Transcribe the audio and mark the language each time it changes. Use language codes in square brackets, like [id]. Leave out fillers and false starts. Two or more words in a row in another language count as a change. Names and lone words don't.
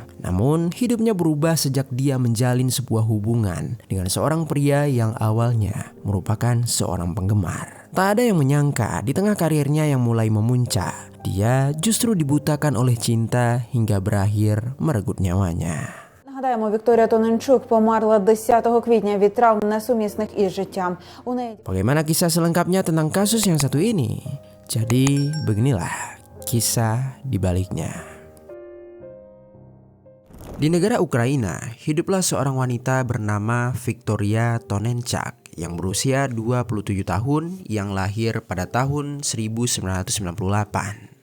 [id] Namun, hidupnya berubah sejak dia menjalin sebuah hubungan dengan seorang pria yang awalnya merupakan seorang penggemar. Tak ada yang menyangka di tengah karirnya yang mulai memuncak, dia justru dibutakan oleh cinta hingga berakhir merenggut nyawanya. [uk] Нагадаємо, Вікторія Тоненчук померла 10 квітня від травм несумісних із життям. [id] Bagaimana kisah selengkapnya tentang kasus yang satu ini? Jadi beginilah kisah di baliknya. Di negara Ukraina, hiduplah seorang wanita bernama Victoria Tonenchak yang berusia 27 tahun yang lahir pada tahun 1998.